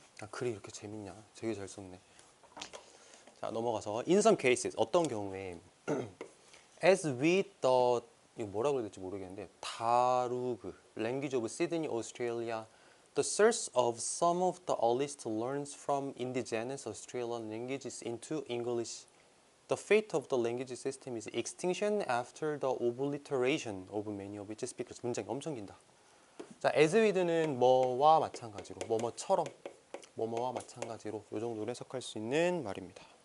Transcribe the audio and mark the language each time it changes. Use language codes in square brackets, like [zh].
[ko] 글이 이렇게 재밌냐? 되게 잘 썼네. 자, 넘어가서 [en] in some cases, [ko] 어떤 경우에 [en] as with the, [ko] 이거 뭐라고 해야 될지 모르겠는데 다루그, [en] language of Sydney, Australia, The source of some of the earliest learns from indigenous Australian languages into English. The fate of the language system is extinction after the obliteration of many of its speakers. [ko] 문장이 엄청 긴다. 자, as with는 뭐와 마찬가지로, 뭐뭐처럼, 뭐뭐와 마찬가지로 이 정도로 해석할 수 있는 말입니다.